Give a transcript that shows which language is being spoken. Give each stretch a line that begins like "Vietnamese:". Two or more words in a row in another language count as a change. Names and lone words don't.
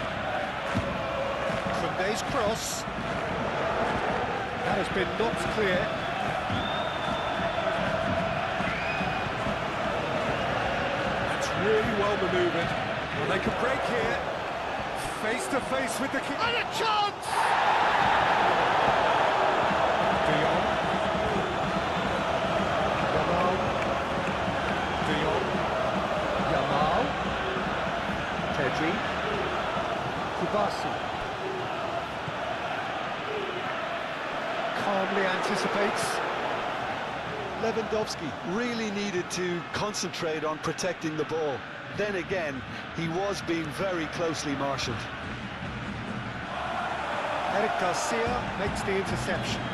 English: Koundé's cross. That has been knocked clear. That's really well manoeuvred. Well, they can break here. Face to face with the keeper. And a chance! De Jong. Yamal. De Jong. Yamal. Pedri. Kubasi. Calmly anticipates. Lewandowski really needed to concentrate on protecting the ball. Then again, he was being very closely marshalled. Eric Garcia makes the interception.